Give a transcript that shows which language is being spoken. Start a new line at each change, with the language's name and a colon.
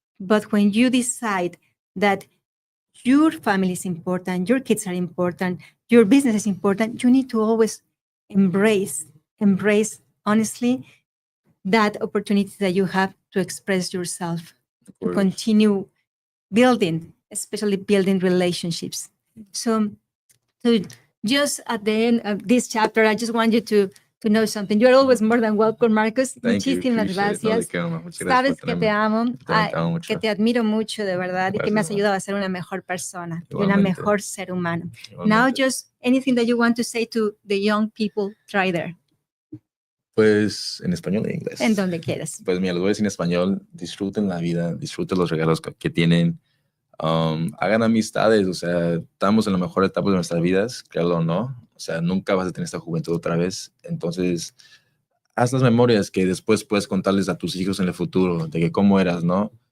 English: But when you decide that your family is important, your kids are important, your business is important, you need to always embrace honestly that opportunity that you have to express yourself, to continue building, especially building relationships. So just at the end of this chapter, I just want you to know something. You're always more than welcome, Marcos.
Spanish: Muchísimas gracias. Sabes que te amo, que te admiro mucho, de verdad, y que me has ayudado a ser una mejor persona y una mejor ser humano.
English: Now, just anything that you want to say to the young people, try there.
Spanish: Pues en español e inglés. En donde quieras. Pues mira, lo voy a decir en español. Disfruten la vida, disfruten los regalos que tienen. Hagan amistades, o sea, estamos en la mejor etapa de nuestras vidas, créalo o no. O sea, nunca vas a tener esta juventud otra vez. Entonces, haz las memorias que después puedes contarles a tus hijos en el futuro, de que cómo eras, ¿no?